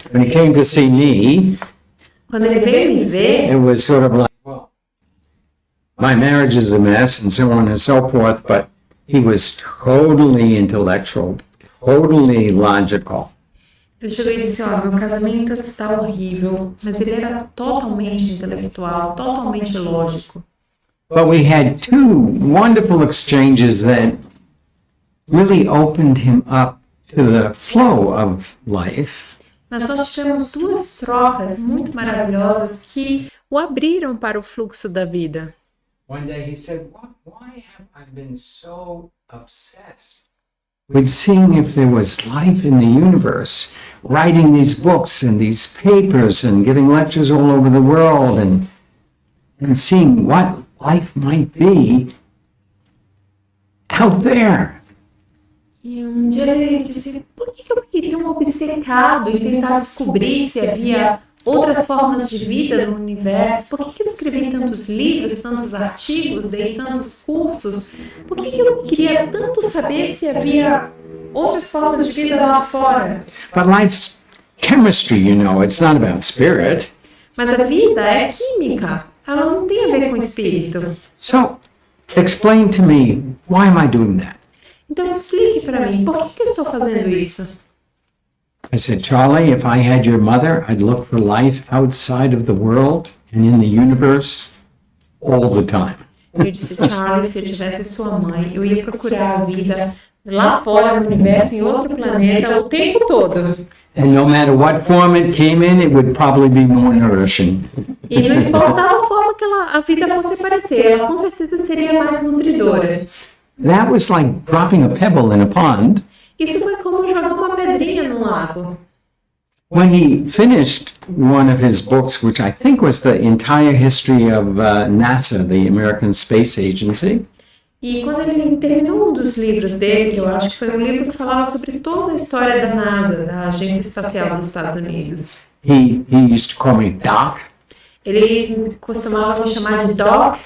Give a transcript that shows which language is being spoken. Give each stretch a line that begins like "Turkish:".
English: When he came to see me,
Portuguese: Quando ele veio me ver,
English: it was sort of like, well, my marriage is a mess and so on and so forth, but he was totally intellectual, totally logical.
Portuguese: ele chegou e disse, meu casamento está horrível, mas ele era totalmente intelectual, totalmente lógico.
English: But we had two wonderful exchanges that really opened him up to the flow of life.
Portuguese: Mas nós tivemos duas trocas muito maravilhosas que o abriram para o fluxo da vida.
English: One day he said, why have I been so obsessed with seeing if there was life in the universe, writing these books and these papers and giving lectures all over the world and seeing what life might be out there?
Portuguese: E um dia ele disse, por que eu fiquei tão obcecado em tentar descobrir se havia outras formas de vida no universo? Por que eu escrevi tantos livros, tantos artigos, dei tantos cursos? Por que eu queria tanto saber se havia outras formas de vida lá fora?
English: But life's chemistry, you know, it's not about spirit.
Portuguese: Mas a vida é química, ela não tem a ver com espírito.
English: So, explain to me, why am I doing that?
Portuguese: Então explique para mim, por que eu estou fazendo isso?
English: I said, Charlie, if I had your mother, I'd look for life outside of the world and in the universe all the time.
Portuguese: Eu disse, Charlie, se eu tivesse sua mãe, eu ia procurar a vida lá fora no universo, em outro planeta, o tempo todo.
English: And no matter what form it came in, it would probably be more nourishing.
Portuguese: E não importava a forma que a vida fosse aparecer, ela com certeza seria mais nutridora.
English: That was like dropping a pebble in a pond.
Portuguese: Isso foi como jogar uma pedrinha no lago.
English: When he finished one of his books, which I think was the entire history of NASA, the American Space Agency,
Portuguese: E quando ele terminou um dos livros dele, que eu acho que foi um livro que falava sobre toda a história da NASA, da Agência Espacial dos Estados Unidos.
English: he used to call me Doc.
Portuguese: Ele costumava me chamar de Doc.